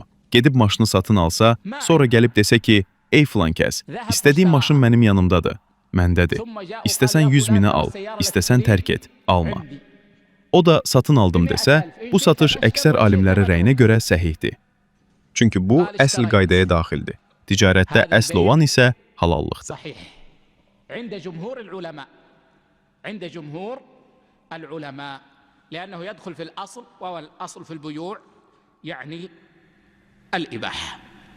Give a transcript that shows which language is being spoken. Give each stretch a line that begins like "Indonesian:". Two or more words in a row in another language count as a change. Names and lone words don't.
Azerbaijani: Gedib maşını satın alsa, sonra gəlib desə ki, ey filan kəs, istədiyim maşın mənim yanımdadır, məndədir. İstəsən 100.000-ə al, istəsən tərk et, alma. O da satın aldım desə, bu satış əksər alimlərin rəyinə görə səhihdir. Çünki bu, əsl qaydaya daxildir. Ticarətdə əsl olan isə halallıqdır.
Arabic: عند جمهور العلماء لأنه يدخل في الأصل وهو الأصل في البيوع يعني الإباحة.